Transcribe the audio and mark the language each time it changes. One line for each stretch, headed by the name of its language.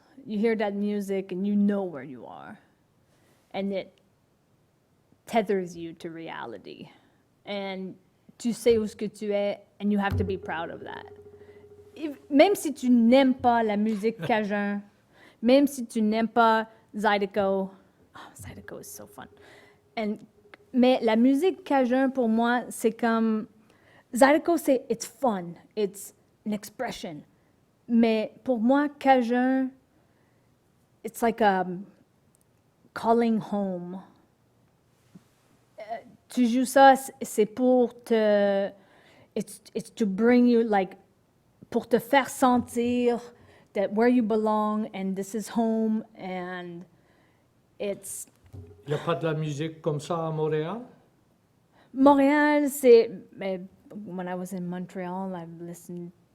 English: You hear that music and you know where you are. And it tethers you to reality. And
French: tu sais où ce que tu es,
English: and you have to be proud of that.
French: Même si tu n'aimes pas la musique cajun, même si tu n'aimes pas Zydeco,
English: Zydeco is so fun.
French: Mais la musique cajun, pour moi, c'est comme...
English: Zydeco, it's fun, it's an expression.
French: Mais pour moi,
English: cajun, it's like a calling home.
French: Tu joues ça, c'est pour te...
English: It's to bring you, like,
French: pour te faire sentir
English: that where you belong and this is home and it's...
French: Il n'y a pas de la musique comme ça à Montréal? Montréal, c'est...
English: When I was in Montreal, I listened...